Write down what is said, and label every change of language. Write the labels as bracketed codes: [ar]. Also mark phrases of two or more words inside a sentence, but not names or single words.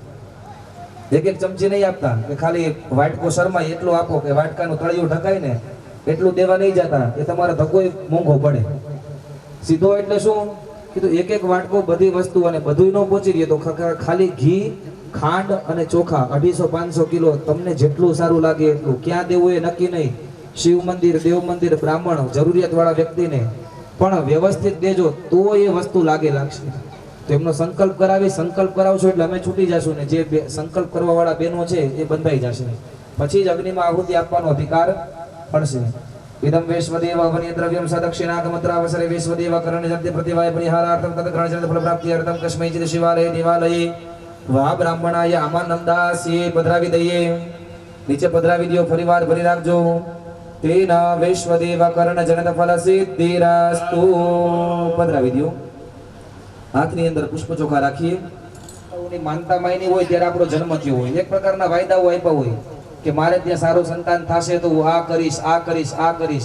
[gu] એક ચમચી નહીં આપતા કે ખાલી વાટકો શર્મા એટલું આપો કે વાટકાનું તળિયું ઢકાય ને એટલું દેવા નહીં જતા એ તમારે ધક્કો મોંઘો પડે સીધો એટલે શું કીધું એક વાટકો બધી વસ્તુ અને બધું ન પહોંચી રહે તો ખાલી ઘી ખાંડ અને ચોખા 250-500 કિલો તમને જેટલું સારું લાગે એટલું ક્યાં દેવું એ નક્કી નહીં શિવ મંદિર દેવ મંદિર બ્રાહ્મણ જરૂરિયાત વાળા વ્યક્તિને પણ વ્યવસ્થિત દેજો તો એ વસ્તુ લાગશે તો એમનો સંકલ્પ કરાવશો એટલે અમે છૂટી જશું ને જે સંકલ્પ કરવા વાળા બહેનો છે એ બંધાઈ જશે પછી જ અગ્નિમાં આહુતિ આપવાનો અધિકાર પડશે [sa] इदं वैश्वदेव वन्य द्रव्यं सदक्षिणागमत्रावसरे वैश्वदेव करणजन्ते प्रतिवाय परिहारार्थं तत् ग्रहणजन्ते फलप्राप्त्यर्थं कस्मैचित् शिवालये देवालये वा [gu] બ્રાહ્મણાય આમાનંદાસ્યે પધરાવી દઈએ નીચે પધરાવી દો ફરીવાર ભરી રાખજો તેના [sa] વૈશ્વદેવ કર્ણજનત ફલ સિદ્ધિરાસ્તુ [gu] પધરાવી દો હાથની અંદર પુષ્પ ચોખા રાખીએ માનતા માયની હોય ત્યારે આપણો જન્મ થયો હોય એક પ્રકારના વાયદાઓ આપ્યા હોય કે મારે ત્યાં સારું સંતાન થશે તો હું આ કરીશ